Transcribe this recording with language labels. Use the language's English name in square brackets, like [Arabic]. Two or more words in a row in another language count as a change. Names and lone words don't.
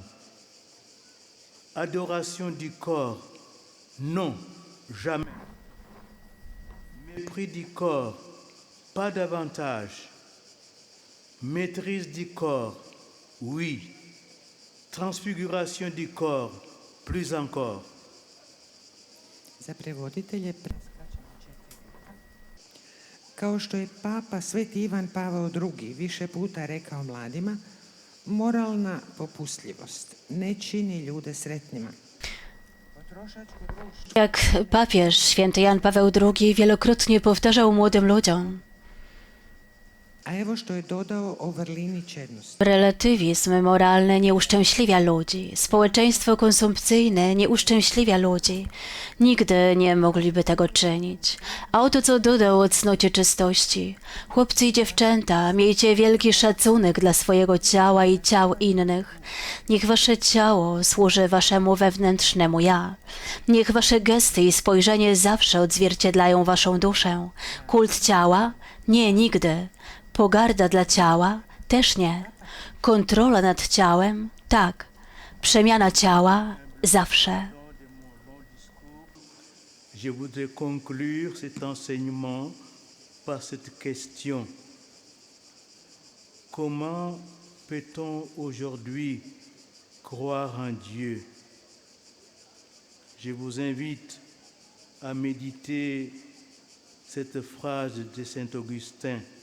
[French] Adoration du corps, non, jamais. Mépris du corps, pas davantage. Maîtrise du corps, oui. Transfiguration du corps, plus encore. [Croatian] za prevoditelje preskačemo 4 puta. Kao što je Papa Sveti Ivan Pavao II više puta rekao mladima, moralna popustljivost ne čini ljude sretnima. Potrošačko društvo [Polish] Jak papież święty Jan Paweł II wielokrotnie powtarzał młodym ludziom, [Croatian] A evo što je dodao o vrlini čednosti. [Polish] Relatywizm moralny nie uszczęśliwia ludzi. Społeczeństwo konsumpcyjne nie uszczęśliwia ludzi. Nigdy nie mogliby tego czynić. A oto co dodał o cnocie czystości. Chłopcy i dziewczęta, miejcie wielki szacunek dla swojego ciała i ciał innych. Niech wasze ciało służy waszemu wewnętrznemu ja. Niech wasze gesty i spojrzenie zawsze odzwierciedlają waszą duszę. Kult ciała? Nie, nigdy. Pogarda dla ciała? Też nie. Kontrola nad ciałem? Tak. Przemiana ciała? Zawsze. [French] Je voudrais conclure cet enseignement par cette question. Comment peut-on aujourd'hui croire en Dieu? Je vous invite à méditer cette phrase de Saint Augustin.